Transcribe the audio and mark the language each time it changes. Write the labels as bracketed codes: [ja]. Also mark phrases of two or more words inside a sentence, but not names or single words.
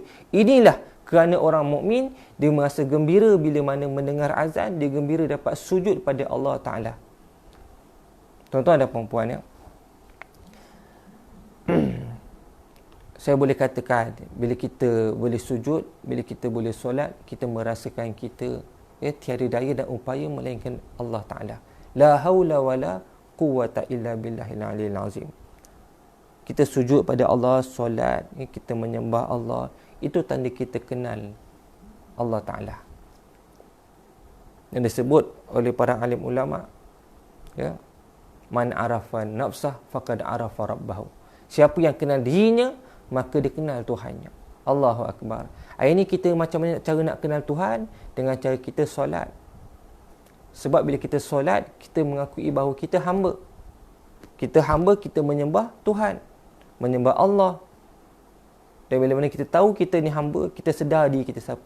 [ms] Inilah kerana orang mukmin, dia merasa gembira bila mana mendengar azan, dia gembira dapat sujud pada [ar] الله تعالى. [ms] Tuan-tuan dan puan-puan, ya. Saya boleh katakan, bila kita boleh sujud, bila kita boleh solat, kita merasakan kita, ya, tiada daya dan upaya melainkan [ar] الله تعالى. لا حول ولا قوة إلا بالله العلي العظيم. [ms] Kita sujud pada Allah, solat, ya, kita menyembah Allah, itu tanda kita kenal [ar] الله تعالى. [ms] Yang disebut oleh para alim ulama, ya, [ar] من عرف نفسه فقد عرف ربه. [ms] Siapa yang kenal dirinya, maka dia kenal Tuhannya. [ar] الله أكبر. [ms] Hari ini kita macam mana cara nak kenal Tuhan? Dengan cara kita solat. Sebab bila kita solat, kita mengakui bahawa kita hamba. Kita hamba, kita menyembah Tuhan, menyembah Allah. Dan bila mana kita tahu kita ni hamba, kita sedar diri kita siapa.